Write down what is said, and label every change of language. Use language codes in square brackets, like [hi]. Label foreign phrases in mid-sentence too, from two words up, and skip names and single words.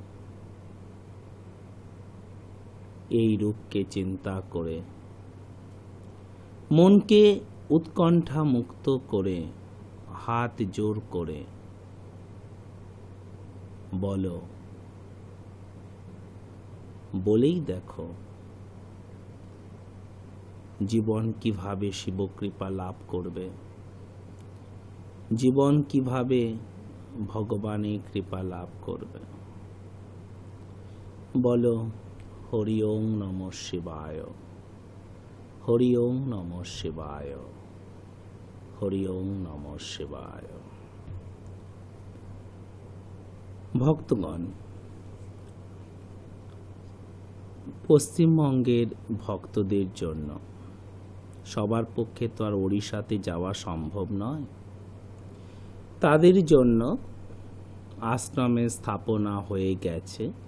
[bn] এই রূপকে চিন্তা করে মনকে উৎকণ্ঠা মুক্ত করে হাত জোর করে বলো, বলেই দেখো জীবন কিভাবে শিবকৃপা লাভ করবে, জীবন কিভাবে ভগবানের কৃপা লাভ করবে। [sa] বলো, হরি ওং নমঃ শিবায়, হরি ওং নমঃ শিবায়, হরি ওং নমঃ শিবায়। [bn] ভক্তগণ, পশ্চিমবঙ্গের ভক্তদের জন্য সবার পক্ষে তো আর ওড়িশাতে যাওয়া সম্ভব নয়। তাদের জন্য আশ্রমের স্থাপনা হয়ে গেছে।